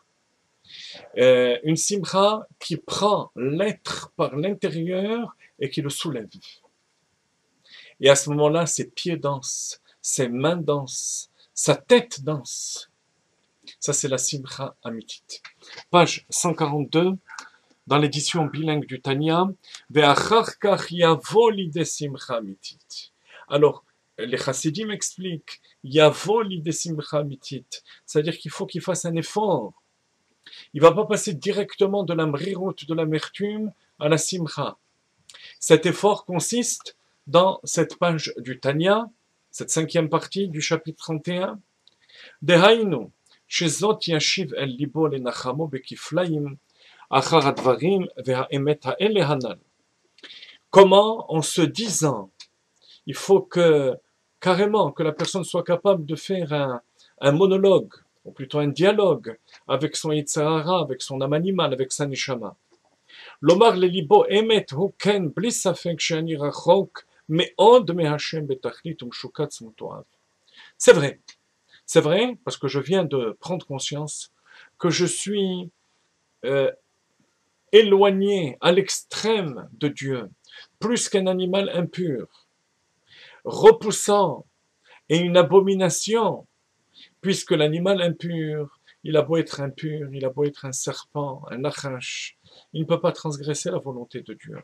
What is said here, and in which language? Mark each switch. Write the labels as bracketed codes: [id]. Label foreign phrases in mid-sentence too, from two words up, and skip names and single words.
[fr] Une simcha qui prend l'être par l'intérieur et qui le soulève. Et à ce moment-là, ses pieds dansent, ses mains dansent, sa tête danse. Ça, c'est la [he] שמחה אמיתית. [fr] Page 142, dans l'édition bilingue du Tanya, [he] ואחר כך יבוא לידי שמחה אמיתית. [fr] Alors, les chassidim expliquent, [he] יבוא לידי שמחה אמיתית, [fr] c'est-à-dire qu'il faut qu'il fasse un effort. Il ne va pas passer directement de la mrirout, de l'amertume, à la simcha. Cet effort consiste dans cette page du Tanya, cette cinquième partie du chapitre 31, [he] דהיינו שזאת ישיב אל לבו לנחמו בכפליים אחר הדברים והאמת האלה הנ״ל. [fr] Comment, en se disant, il faut que carrément que la personne soit capable de faire un monologue, ou plutôt un dialogue avec son Yitzhara, avec son âme animale, avec sa neshama. [he] לומר ללבו אמת הוא כן בלי ספק שאני רחוק מאד מה׳ בתכלית ומשוקץ ומתועב. [fr] C'est vrai, parce que je viens de prendre conscience que je suis éloigné à l'extrême de Dieu, plus qu'un animal impur, repoussant et une abomination, puisque l'animal impur, il a beau être impur, il a beau être un serpent, un nachash, il ne peut pas transgresser la volonté de Dieu.